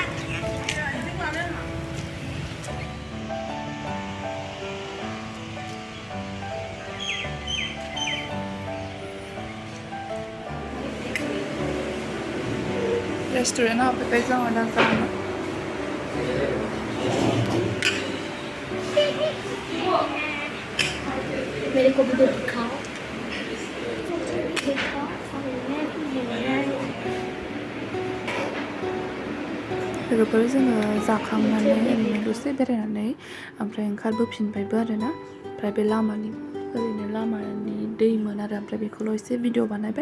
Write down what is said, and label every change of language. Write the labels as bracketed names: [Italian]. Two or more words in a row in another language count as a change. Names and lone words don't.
[Bodo] रेस्टुरेन्टआव हाबफैबाय जोङो दा जानो [Hindi] मेरे को भी दिखाओ [Bodo] लोगोफोर जोङो जाखांनानै ओरैनो दसे बेरायनानै ओमफ्राय ओंखारबोफिनबायबो आरोना ओमफ्राय बे लामानि दैमोन आरो ओमफ्राय बेखौल' एसे भिडिअ बानायबाय